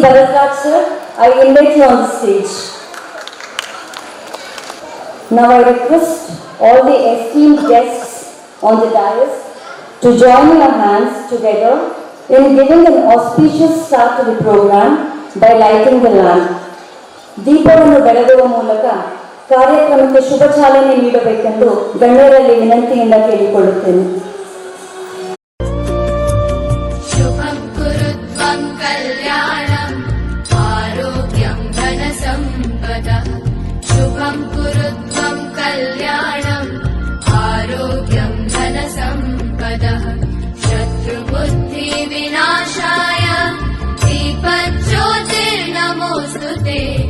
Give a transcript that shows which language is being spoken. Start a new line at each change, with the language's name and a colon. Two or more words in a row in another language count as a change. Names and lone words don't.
English: Bharatraj sir, I invite you on the stage. Now I request all the esteemed guests on the dais to join your hands together in giving an auspicious start to the program by lighting the lamp.
Kannada: ದೀಪವನ್ನು ಬೆಳಗುವ ಮೂಲಕ ಕಾರ್ಯಕ್ರಮಕ್ಕೆ ಶುಭ ಚಾಲನೆ ನೀಡಬೇಕೆಂದು ಗಣ್ಯರಲ್ಲಿ ವಿನಂತಿಯಿಂದ ಕೇಳಿಕೊಳ್ಳುತ್ತೇನೆ.
Sanskrit: ಶುಭಂ ಕುರುತ್ವಂ ಕಲ್ಯಾಣಂ ಆರೋಗ್ಯಂ ಧನ ಸಂಪದಃ ಶುಭಂ ಕುರುತ್ವಂ ಕಲ್ಯಾಣಂ ಆರೋಗ್ಯಂ ಧನ ಸಂಪದಃ ಶತ್ರುಬುದ್ಧಿ ವಿನಾಶಾಯ ದೀಪಜ್ಯೋತಿರ್ನಮೋಸ್ತುತೆ